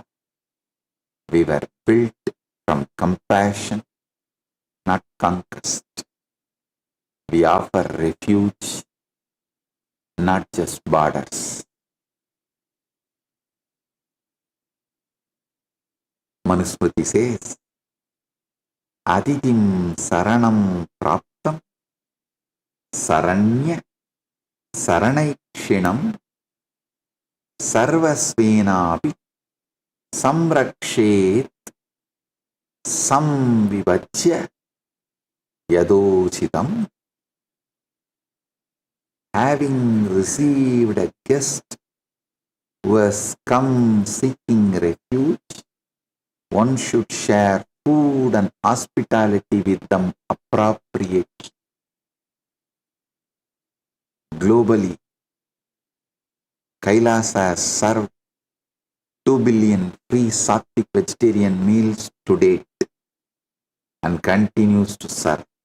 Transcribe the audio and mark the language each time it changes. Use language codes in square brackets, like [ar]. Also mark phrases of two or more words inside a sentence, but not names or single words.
[en] We were built from compassion, not conquest. We offer refuge, not just borders. Manusmriti says, [sa] अतिथिं शरणं प्राप्तं शरण्य शरणैषिणम् सर्वस्वेनापि संरक्षेत् संविभज्य यथोचितम्. [en] Having received a guest who has come seeking refuge, one should share food and hospitality with them appropriately. Globally, Kailasa has served 2 billion free sattvic vegetarian meals to date and continues to serve.